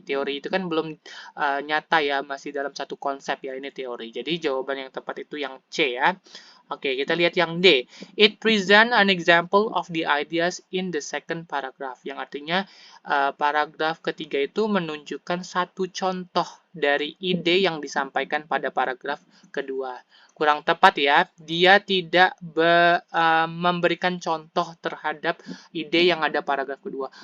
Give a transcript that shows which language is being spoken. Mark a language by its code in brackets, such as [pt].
[id] Teori itu kan belum nyata ya, masih dalam satu konsep ya, ini teori. Jadi jawaban yang tepat itu yang C ya. Oke, kita lihat yang D. [en] It present an example of the ideas in the second paragraph. [id] Yang artinya paragraf ketiga itu menunjukkan satu contoh dari ide yang disampaikan pada paragraf kedua. Kurang tepat ya, dia tidak memberikan contoh terhadap ide yang ada paragraf kedua.